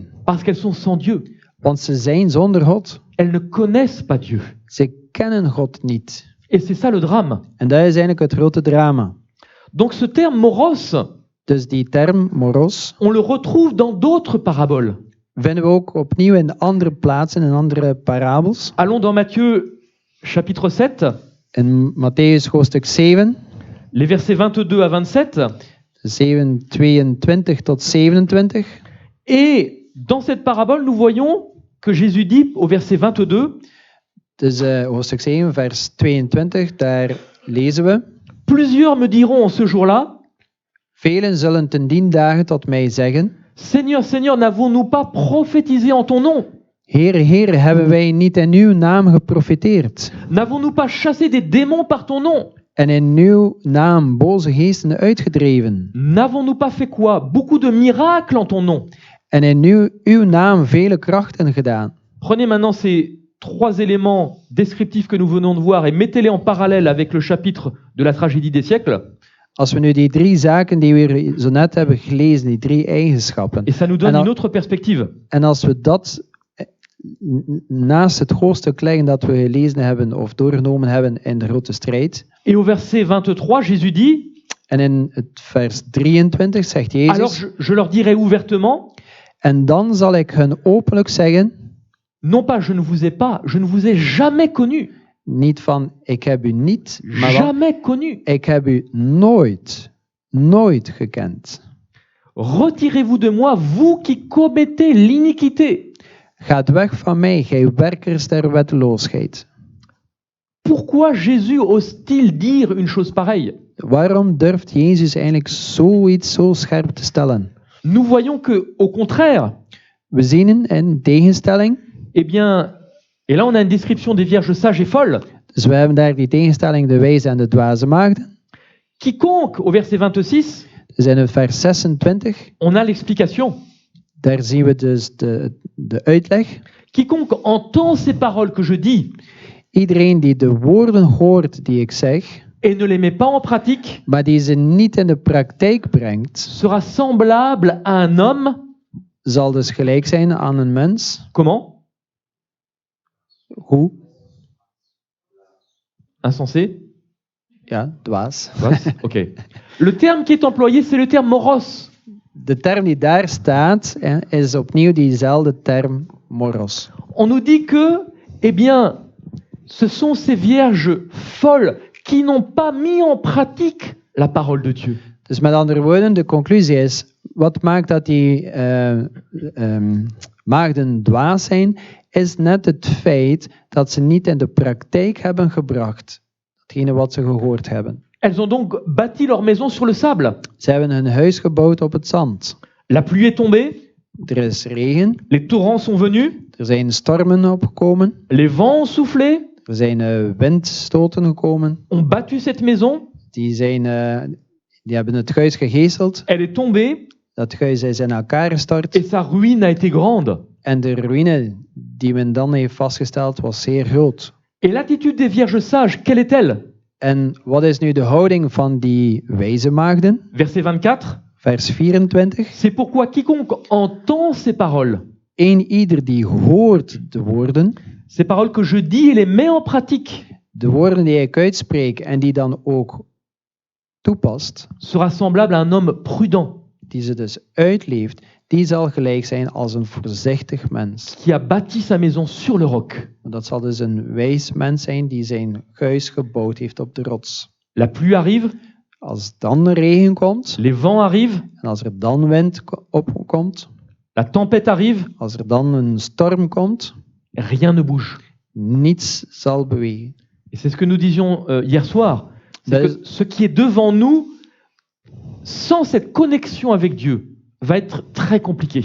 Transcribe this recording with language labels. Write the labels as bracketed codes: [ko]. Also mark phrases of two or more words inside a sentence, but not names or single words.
[fr] Parce qu'elles sont sans Dieu. [nl] Want ze zijn zonder God. [fr] Elles ne connaissent pas Dieu. [nl] Ze kennen God niet. [fr] Et c'est ça le drame. [nl] En dat is eigenlijk het grote drama. [fr] Donc ce terme moros, [nl] Dus die term moros [fr] on le retrouve dans d'autres paraboles. [nl] vinden we ook opnieuw in andere plaatsen, in andere parabels. [fr] Allons dans Matthieu chapitre 7, [nl] In Matthäus hoofdstuk 7, [fr] les versets 22 à 27. [nl] 7, 22 tot 27. [fr] Et dans cette parabole, nous voyons que Jésus dit au verset 22, [nl] Dus hoofdstuk 7, vers 22, daar lezen we. [fr] plusieurs me diront en ce jour-là, [nl] Velen zullen ten dien dagen tot mij zeggen, [fr] Seigneur, Seigneur, n'avons-nous pas prophétisé en ton nom? [nl] Heere, Heere, hebben wij niet in uw naam geprofeteerd? [fr] N'avons-nous pas chassé des démons par ton nom? [nl] En in uw naam boze geesten uitgedreven? [fr] N'avons-nous pas fait quoi? Beaucoup de miracles en ton nom. [nl] En in uw naam vele krachten gedaan? [fr] Prenez maintenant ces 3 éléments descriptifs que nous venons de voir et mettez-les en parallèle avec le chapitre de la tragédie des siècles. [nl] Als we nu die 3 zaken die we zo net hebben gelezen, die 3 eigenschappen, [fr] Et ça nous donne Alors- une autre perspective. [nl] en als we dat naast het hoofdstuk leggen dat we gelezen hebben of doorgenomen hebben in de grote strijd, [fr] Et au verset 23, Jésus dit, [nl] en in het vers 23 zegt alors Jezus, [fr] je leur dirai ouvertement, [nl] en dan zal ik hun openlijk zeggen, [fr] non pas je ne vous ai jamais connu, [nl] niet van ik heb u niet, maar van, [fr] jamais connu. [nl] ik heb u nooit gekend. [fr] Retirez-vous de moi, vous qui commettez l'iniquité. [nl] Gaat weg van mij, gij werkers der wetteloosheid. [fr] Pourquoi Jésus ose-t-il dire une chose pareille? [nl] Waarom durft Jezus eigenlijk zoiets zo scherp te stellen? [fr] Nous voyons que, au contraire, [nl] We zien in tegenstelling, [fr] eh bien, et là on a une description des vierges sages et folles. [nl] dus we hebben daar die tegenstelling, de wijze en de dwaze maagden. [fr] Quiconque, au verset 26, [nl] Dus in het vers 26, [fr] on a l'explication. [nl] daar zien we dus de uitleg. [fr] Quiconque entend ces paroles que je dis [nl] Iedereen die de woorden hoort die ik zeg, [fr] et ne les met pas en pratique, [nl] maar die ze niet in de praktijk brengt, [fr] sera semblable à un homme, [nl] zal dus gelijk zijn aan een mens. [fr] comment? [nl] Hoe? [fr] Insensé? [nl] Ja, dwaas. What? Ok. [fr] Le terme qui est employé, c'est le terme moros. [nl] De term die daar staat, is opnieuw diezelfde term moros. [fr] On nous dit que, eh bien, ce sont ces vierges folles qui n'ont pas mis en pratique la parole de Dieu. [nl] Dus met andere woorden, de conclusie is, wat maakt dat die maagden dwaas zijn, is net het feit dat ze niet in de praktijk hebben gebracht datgene wat ze gehoord hebben. [fr] Elles ont donc bâti leur maison sur le sable. [nl] Ze hebben hun huis gebouwd op het zand. [fr] La pluie est tombée, [nl] Er is regen, [fr] les torrents sont venus, [nl] er zijn stormen opgekomen, [fr] les vents ont soufflé, [nl] er zijn windstoten gekomen, [fr] ont battu cette maison, [nl] die hebben het huis gegeeseld, [fr] elle est tombée [nl] dat huis is in elkaar gestort [fr] et sa ruine a été grande. [nl] en de ruïne die men dan heeft vastgesteld was zeer groot. [fr] Et l'attitude des vierges sages, quelle est-elle? [nl] En wat is nu de houding van die wijze maagden? [fr] Verset 24. [nl] Vers 24. [fr] C'est pourquoi quiconque entend ces paroles [nl] Ieder die hoort de woorden, [fr] ces paroles que je dis et les met en pratique, [nl] de woorden die ik uitspreek en die dan ook toepast, [fr] sera semblable à un homme prudent [nl] die ze dus uitleeft, die zal gelijk zijn als een voorzichtig mens. [fr] qui a bâti sa maison sur le roc. [nl] Dat zal dus een wijs mens zijn die zijn huis gebouwd heeft op de rots. [fr] La pluie arrive, [nl] Als dan de regen komt, [fr] les vents arrivent, [nl] en als er dan wind opkomt, [fr] la tempête arrive, [nl] als er dan een storm komt, [fr] rien ne bouge. [nl] niets zal bewegen. [fr] Et c'est ce que nous disions hier soir. C'est Ben- que ce qui est devant nous, sans cette connexion avec Dieu, va être très compliqué.